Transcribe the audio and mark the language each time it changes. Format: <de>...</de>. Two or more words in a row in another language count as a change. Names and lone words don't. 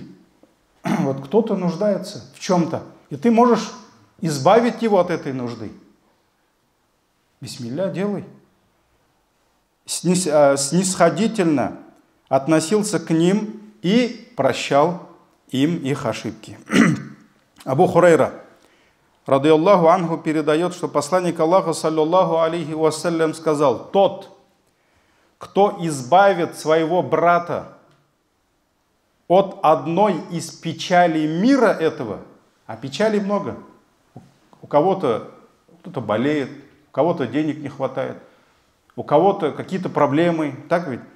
<ru>Вот кто-то нуждается в чем-то, и ты можешь избавить его от этой нужды. Бисмилля, делай. Снисходительно относился к ним и прощал им их ошибки. Абу Хурайра,</ru> <ar>رضي الله عنه,</ar> <ru>передает, что посланник Аллаха,</ru> <ar>صلى الله عليه وسلم,</ar> <ru>сказал: тот, кто избавит своего брата от одной из печалей мира этого, а печалей много, у кого-то кто-то болеет, у кого-то денег не хватает, у кого-то какие-то проблемы, так ведь?</ru>